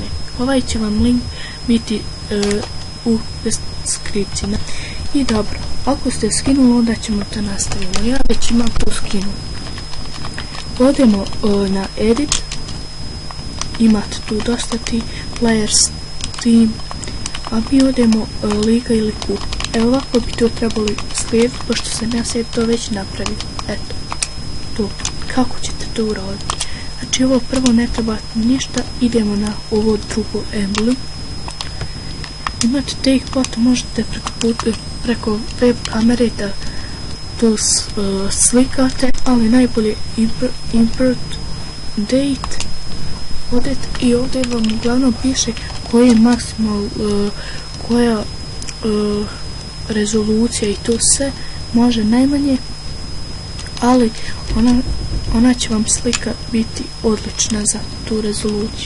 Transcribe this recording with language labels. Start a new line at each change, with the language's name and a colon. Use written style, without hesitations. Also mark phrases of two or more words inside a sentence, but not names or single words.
Croatian: Ovaj će vam link biti u deskripciji. I dobro, ako ste skinuli, onda ćemo to nastavimo. Ja već imam to skinuo. Odemo na edit. Imate tu dosta ti
English: players, team,
Croatian: a mi odemo liga ili kup. Evo ovako bi to trebali slijediti, pošto sam ja sve to već napravio. Eto, to. Kako ćete to uraditi? Znači ovo prvo ne trebate ništa, idemo na ovo drugo emblem. Imate
English: take photo,
Croatian: možete preko web kamere da to slikate, ali najbolje import date. Odete i ovdje vam uglavnom piše koji je maksimal, koja rezolucija i to sve, može najmanje, ali ona će vam slika biti odlična za tu rezoluciju.